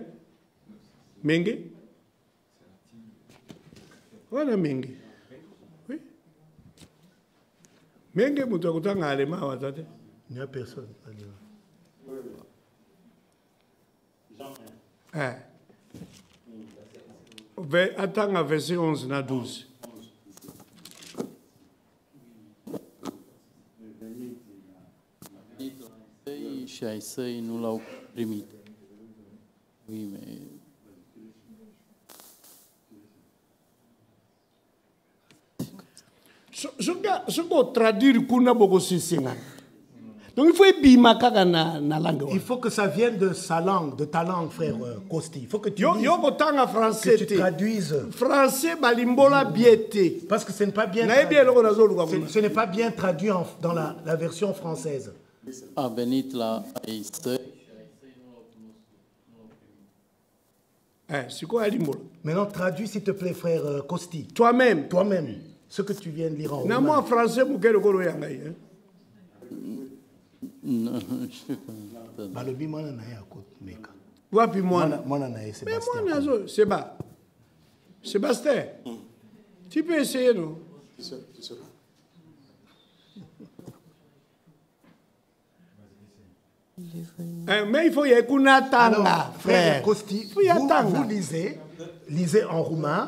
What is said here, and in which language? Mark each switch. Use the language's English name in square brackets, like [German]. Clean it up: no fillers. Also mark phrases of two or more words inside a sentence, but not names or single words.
[French] Mengue? Voilà Mengue. Oui. Mengue, il n'y a personne. Attends à verset 11 na 12. [Romanian] Și ai săi nu l-au primit. [French] Oui, mais... Ce qu'on traduit [Lingala] kuna boko sisinga. [French] Donc il faut [Lingala] bimaka na [French] langue. Il faut que ça vienne de sa langue, de ta langue, frère Kosti. Il faut que tu français que tu traduises. [Lingala] Français balimbola biété. [French] Parce que ce n'est pas bien. Ce n'est pas bien traduit dans la version française. [Romanian] A venit la ai săi. [French] C'est quoi Alimbola? Maintenant, traduis s'il te plaît, frère Kosti. Toi-même. Toi-même. Ce que tu viens de lire en roumain. Moi, français, je ne sais pas. [Lingala] Balobi mwana na ya ko meka. Wapi mwana? Mwana na Sébastien. [French] Mais mwana c'est bas. Sébastien. Tu peux essayer non? Mais il faut y avoir frère Kosti. Vous lisez en roumain.